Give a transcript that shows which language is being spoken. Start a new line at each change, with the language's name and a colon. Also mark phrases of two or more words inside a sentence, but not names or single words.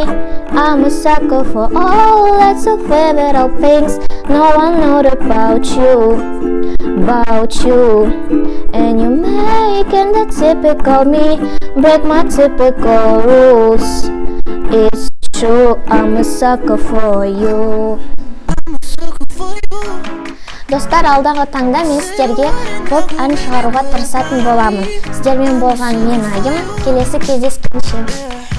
English: I'm a sucker for all lots of little things no one knows about you. And you making the typical me break my typical rules. It's true, I'm a sucker for you.
Kazakh: Достар, алдағы таңда мен сіздерге көп ән шығаруға тырысатын боламын. Сіздермен болған мен Айым. Келесі кездескенше.